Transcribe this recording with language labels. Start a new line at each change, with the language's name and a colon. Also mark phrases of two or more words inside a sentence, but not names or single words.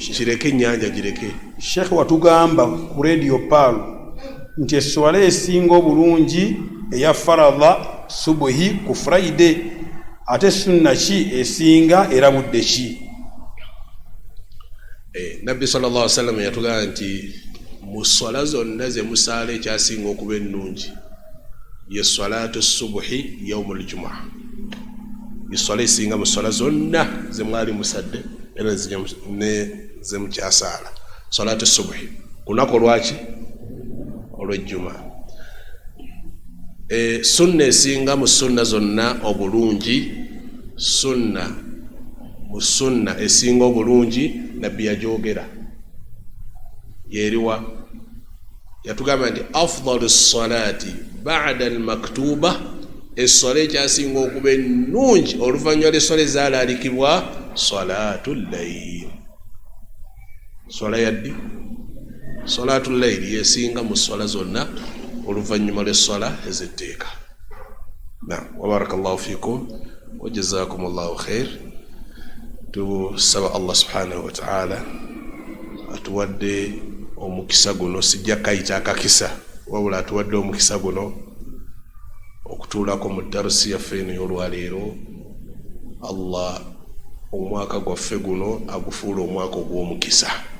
Ganda: kireke ennyanja gireke. Sheikh watugamba ku radio Palu nti eswala esinga obulungi eya faradha subuhi ku Friday, ate sunna ki esinga era budde ki? Nabbi
Arabic: صلى الله عليه وسلم
Ganda: yatugamba nti mu swala zonna ze musaala ekyasinga okuba ennungi ye
Arabic: صلاة الصبح يوم الجمعة.
Ganda: Swala esinga mu swala zonna ze mwali musadde era ze mukyasaala,
Arabic: صلاة الصبح
Ganda: kunako lwaki? Olw'ejjuma. Sunna esinga mu sunna zonna obulungi, sunna mu sunna esinga obulungi nabbi yajogera yeriwa, yatugamba nti
Arabic: أفضل الصلاة بعد المكتوبة,
Ganda: essala ekyasinga okuba ennungi oluvannyuma lw'essala ezaalaalikibwa
Arabic: صلاة الليل.
Ganda: Swala yaddi?
Arabic: صلاة الليل
Ganda: yesinga mu swala zonna oluvannyuma lw'essala ez'etteeka.
Arabic: وبارك الله فيكم وجزاكم الله خير.
Ganda: Tusaba
Arabic: الله سبحانه وتعالى
Ganda: atuwadde omukisa guno, sijja kayita akakisa wabula atuwadde omukisa guno okutuulako mu darusi yaffe eno y'olwaleero. Allah omwaka gwaffe guno agufuula omwaka ogw'omukisa.